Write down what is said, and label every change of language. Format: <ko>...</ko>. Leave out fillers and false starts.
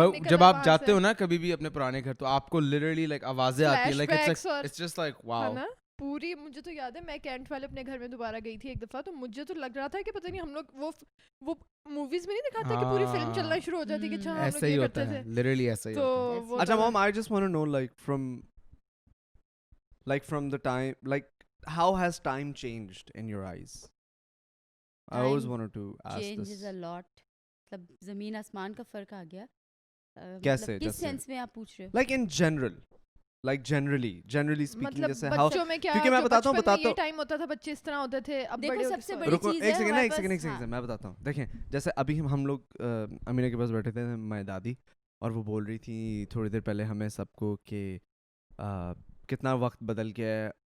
<ur>جب آپ جاتے ہو نا کبھی بھی اپنے پرانے گھر, تو آپ کو لٹرلی لائک آوازیں آتی ہیں, like it's just like wow پوری. مجھے تو یاد ہے میں کینٹ والے اپنے گھر میں دوبارہ گئی تھی ایک دفعہ, تو مجھے تو لگ رہا تھا کہ پتہ نہیں ہم لوگ وہ موویز میں نہیں دکھاتے کہ پوری فلم چلنا شروع ہو جاتی کہ اچھا ہم لوگ یہ کرتے تھے, لٹرلی ایسا ہی ہوتا ہے.</ur> <en>اچھا mom, I just want to know like from the time, like how has time changed in your eyes? I always wanted to ask this. Changes a lot.</en> <ur>مطلب زمین آسمان کا فرق آ گیا. کیسے, کس سینس میں آپ پوچھ رہے ہو؟</ur> <en>like in general, like generally speaking,</en> <ur>مطلب جیسے بچوں میں کیا, کیونکہ میں بتاتا ہوں یہ ٹائم ہوتا تھا بچے اس طرح ہوتے تھے, اب بڑے سب سے بڑی چیز ہے. ایک سیکنڈ میں بتاتا ہوں. دیکھیں جیسے ابھی ہم لوگ امینہ کے پاس بیٹھے تھے, میں دادی, اور وہ بول رہی تھی تھوڑی دیر پہلے ہمیں سب کو کہ کتنا وقت بدل گیا ہے.</ur>